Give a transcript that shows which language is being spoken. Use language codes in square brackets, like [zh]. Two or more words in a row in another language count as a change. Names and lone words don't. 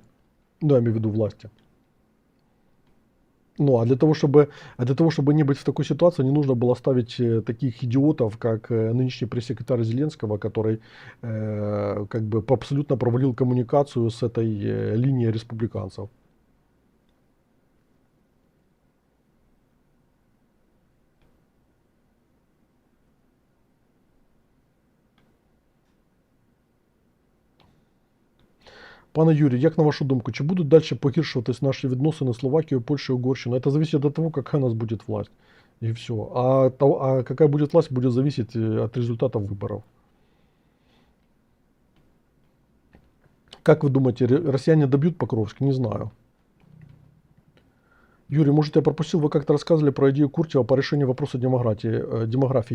[ru] Ну, я имею в виду власти. Ну, а для того, чтобы не быть в такой ситуации, не нужно было ставить таких идиотов, как нынешний пресс-секретарь Зеленского, который как бы абсолютно провалил коммуникацию с этой линией республиканцев. [uk] Пане Юрій, як на вашу думку, чи будуть далі погіршуватись наші відносини Словакією, Польщею, Угорщиною? [ru] Это зависит от того, какая у нас будет власть. И все. А какая будет власть, будет зависеть от результатов выборов. Как вы думаете, россияне добьют Покровск? Не знаю. Юрий, может, я пропустил, вы как-то рассказывали про идею Куртева по решению вопроса демографии.